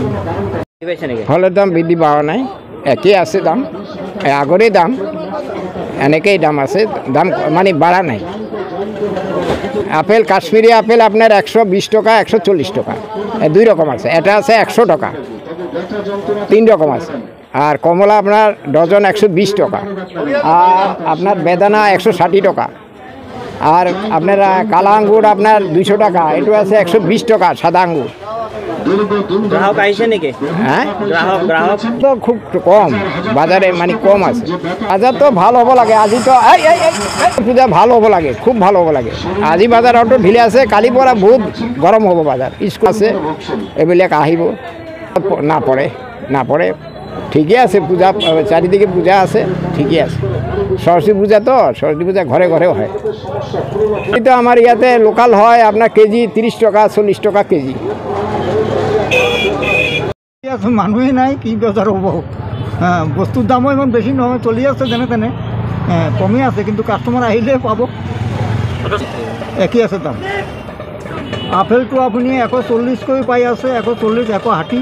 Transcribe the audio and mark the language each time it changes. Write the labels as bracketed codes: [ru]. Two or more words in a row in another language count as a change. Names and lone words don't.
[bn] ফলের দাম বৃদ্ধি পাওয়া নাই একই আছে দাম আগরেই দাম এনেকেই দাম আছে দাম মানে বাড়া নাই আপেল কাশ্মীরি আপেল আপনার 120 টাকা 140 টাকা দুই রকম আছে এটা আছে 100 টাকা 3 রকম আছে আর কমলা আপনার ডজন 120 টাকা আর আপনার বেদানা 160 টাকা আর আপনার কালা আঙ্গুর আপনার 200 টাকা এটা আছে 120 টাকা সাদা আঙ্গুর [as] গ্রাহক আহিছে নেকি? [bn] হ্যাঁ গ্রাহক তো খুব কম বাজারে, মানে কম আছে। [as] বাজার তো ভাল হ'ব লাগে, আজি তো পূজা ভাল হ'ব লাগে, খুব ভাল হ'ব লাগে। আজি বাজাৰ অটো ঢিলে আছে, কালিৰ পৰা বহুত গৰম হ'ব বাজাৰ। স্কুল আছে, এইবিলাক আহিব, নাপৰে ঠিকে আছে। [bn] পূজা চারিদিকে পূজা আছে, ঠিকই আছে। সরস্বতী পূজা তো, সরস্বতী পূজা ঘরে ঘরেও হয়। তো আমার ইয়াতে লোকাল হয় আপনার কেজি 30 টাকা 40 টাকা কেজি। [as] মানুহে নাই, কি বজাৰ হ'ব? হ্যাঁ, বস্তুৰ দামো ইমান বেছি নহয়, চলি আছে যেনে তেনে, কমেই আছে, কিন্তু কাষ্টমাৰ আহিলে পাব। একেই আছে দাম। আপেলটো আপুনি 140 কৰি পাই আছে, 140, 160।